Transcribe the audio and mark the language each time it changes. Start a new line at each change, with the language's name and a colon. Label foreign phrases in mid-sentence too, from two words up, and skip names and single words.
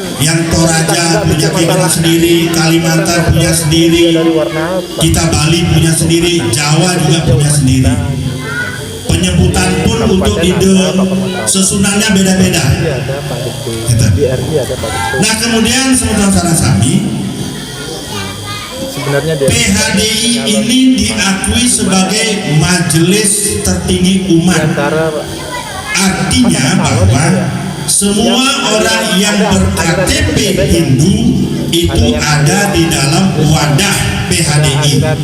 Indonesian: yang Toraja punya keyakinan sendiri, Kalimantan punya sendiri, kita Bali punya sendiri, Jawa juga punya sendiri. Penyebutan pun untuk ide sesunannya beda-beda.
Balinese: Nah, kemudian semeton sareng sami,
Indonesian: sebenarnya PHDI ini diakui sebagai majelis tertinggi umat. Artinya bahwa semua orang yang ber-KTP Hindu itu ada di dalam wadah PHDI.